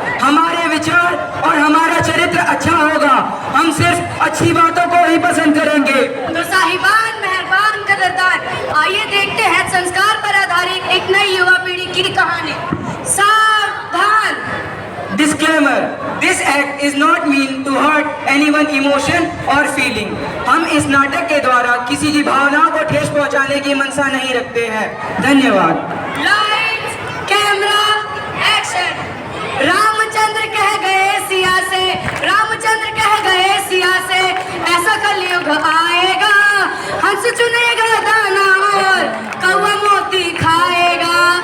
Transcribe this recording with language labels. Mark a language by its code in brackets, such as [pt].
[hi] हमारे विचार और हमारा चरित्र अच्छा होगा, हम सिर्फ अच्छी बातों को ही पसंद करेंगे। तो साहिबान, मेहरबान, कदरदान, आइए देखते हैं संस्कार पर आधारित एक नई युवा पीढ़ी की कहानी। सावधान। [en] Disclaimer: This act is not meant to hurt anyone's emotion or feeling. [hi] हम इस नाटक के द्वारा किसी की भावनाओं को ठेस पहुंचाने की मंशा नहीं रखते हैं। धन्यवाद। Lights, camera, action. रामचंद्र कह गए सिया से, रामचंद्र कह गए सिया से, ऐसा कलयुग आएगा, हंस चुनेगा दाना और कौवा मोती खाएगा।